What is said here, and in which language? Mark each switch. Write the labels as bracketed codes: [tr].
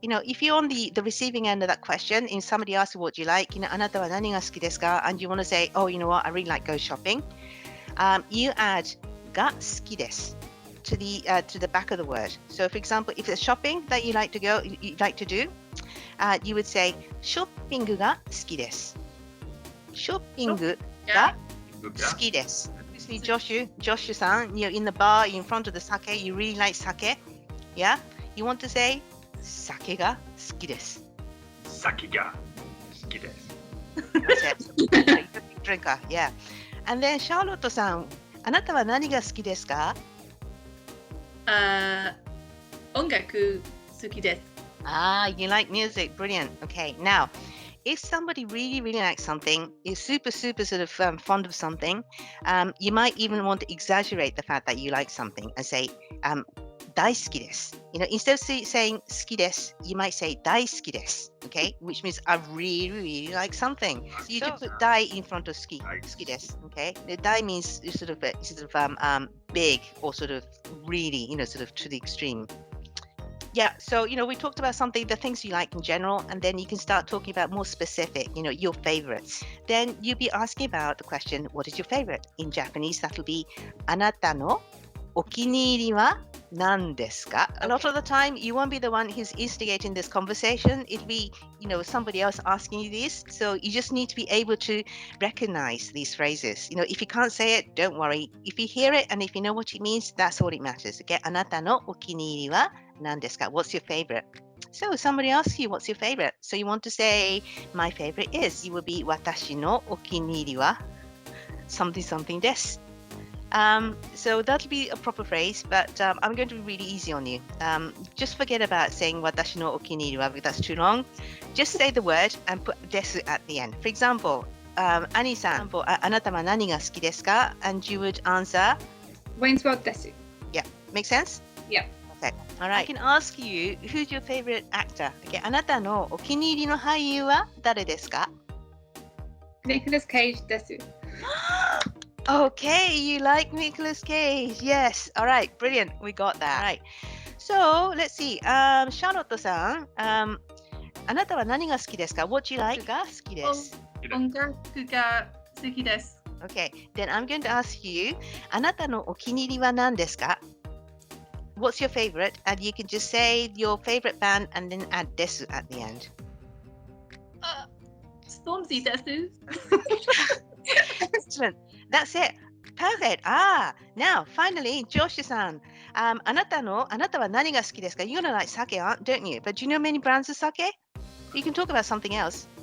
[en] If you're on the receiving end of that question, and somebody asks you what do you like, [ja] あなたは何が好きですか? [en] And you want to say, oh, you know what, I really like go shopping. You add [ja] が好きです [en] to the back of the word. So, for example, if it's shopping that you like to do, you would say [ja] ショッピングが好きです。ショッピングが好きです。 [en] Josh-san, you're in the bar, in front of the sake, you really like sake. Yeah? You want to say, [ja] 酒が好きです。酒が好きです。 [en] That's it. You're a big drinker, yeah. And then, [ja] Charlotte-san, あなたは何が好きですか? 音楽好きです。 [en] You like music. Brilliant. Okay, now, if somebody really, really likes something, is super, super sort of fond of something, you might even want to exaggerate the fact that you like something and say, [ja] 大好きです。 [en] Instead of saying [ja] 好きです, [en] you might say [ja] 大好きです. [en] Okay, which means I really, really like something. So you just put 大 in front of 好き. [ja] 好きです. [en] Okay, the 大 means sort of big or sort of really, sort of to the extreme. Yeah, so we talked about the things you like in general, and then you can start talking about more specific, your favorites. Then you'll be asking about the question, what is your favorite? In Japanese, that'll be [ja] あなたのお気に入りは何ですか? [en] A lot of the time, you won't be the one who's instigating this conversation. It'll be, somebody else asking you this. So you just need to be able to recognize these phrases. If you can't say it, don't worry. If you hear it and if you know what it means, that's all it matters. Okay? [ja] あなたのお気に入りは何ですか? [en] What's your favorite? So somebody asks you, what's your favorite? So you want to say, my favorite is. You will be [ja] 私のお気に入りは [en] something something です。 So that'll be a proper phrase, but I'm going to be really easy on you. Just forget about saying [ja] 私のお気に入りは [en] because that's too long. Just say the word and put です at the end. For example, [ja] Annie さん、あなたは何が好きですか? [en] And you would answer [ja] Wayne's World です。 [en] Yeah, make sense? Yeah. Okay. All right. I can ask you, who's your favorite actor? Okay. [ja] あなたのお気に入りの俳優は誰ですか? Nicolas Cage です。 [en] Okay, you like Nicolas Cage. Yes. All right. Brilliant. We got that. All right. So let's see. [ja] Charlotte さん、あなたは何が好きですか? [en] What do you like? [ja] が好きです。音楽が好きです。 [en] Okay. Then I'm going to ask you, [ja] あなたのお気に入りは何ですか? [en] What's your favorite? And you can just say your favorite band and then add です at the end. [ja] Stormzy です。 [en] Excellent. That's it. Perfect. Now, finally, Josh-san. [ja] あなたは何が好きですか? [en] You're gonna like sake, don't you? But do you know many brands of sake? You can talk about something else.